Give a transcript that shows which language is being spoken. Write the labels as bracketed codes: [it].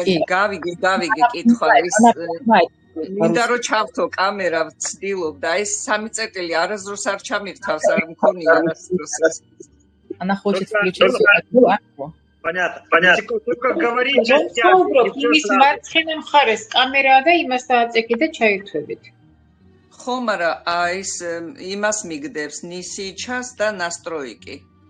[ka] გავიგე კითხვა ის მინდა რომ ჩავთო камера ვცდილობ და ეს 3 წერტილი არასდროს არ ჩამირთავს არ მქონია არასდროს. [ru] Она хочет включить акву. Понятно. Только говори [ka] იმის მარცხენა მხარეს კამერაა და იმას დააწექი და ჩაირთვებით. ხო, მაგრამ ეს იმას მიგდებს ნისი ჩას და настройки.